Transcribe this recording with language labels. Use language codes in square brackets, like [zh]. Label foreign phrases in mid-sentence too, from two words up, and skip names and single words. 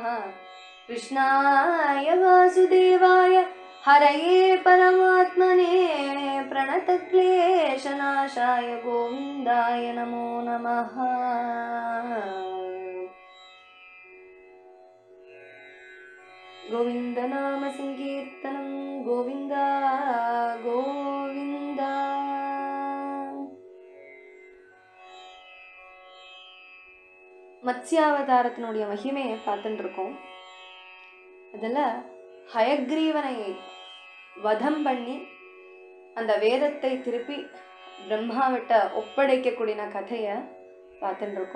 [sa] कृष्णाय वासुदेवाय हरये परमात्मने प्रणतक्लेशनाशाय गोविन्दाय नमो नमः। गोविन्द नाम संकीर्तनं गोविन्द गोविन्द। [ta] மத்ஸ்யாவதாரத்தினுடைய மகிமையை பார்த்துட்டு இருக்கோம். அதில் ஹயக்ரீவனை வதம் பண்ணி அந்த வேதத்தை திருப்பி பிரம்மாவிட்ட ஒப்படைக்கக்கூடிய கதையை பார்த்துட்டு இருக்கோம்.